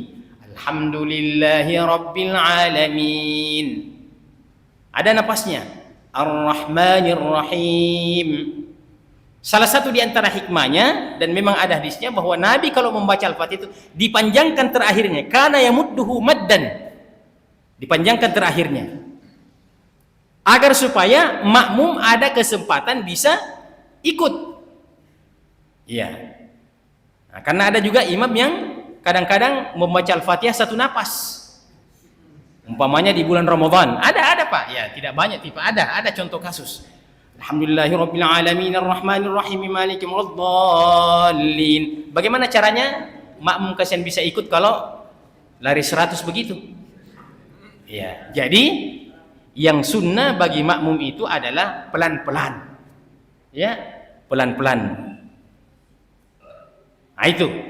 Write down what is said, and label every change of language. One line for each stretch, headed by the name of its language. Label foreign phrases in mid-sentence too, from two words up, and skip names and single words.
Arabic: الحمد لله رب العالمين,
Indonesian: ada napasnya.
Arabic: الرحمن الرحيم.
Indonesian: Salah satu di antara hikmahnya, dan memang ada hadisnya, bahwa Nabi kalau membaca Al-Fatihah itu dipanjangkan terakhirnya,
Arabic: كان يمده مدا,
Indonesian: dipanjangkan terakhirnya, agar supaya makmum ada kesempatan bisa ikut. Iya. Nah, karena ada juga imam yang kadang-kadang membaca Al-Fatihah satu napas. Umpamanya di bulan Ramadan, ada Pak, ya tidak banyak tipe, ada contoh kasus.
Arabic: الحمد لله رب العالمين الرحمن الرحيم مالك يوم الدين.
Indonesian: Bagaimana caranya makmum kasihan bisa ikut kalau lari 100 begitu? Ya, jadi yang sunnah bagi makmum itu adalah pelan-pelan. Ya, pelan-pelan. Nah itu.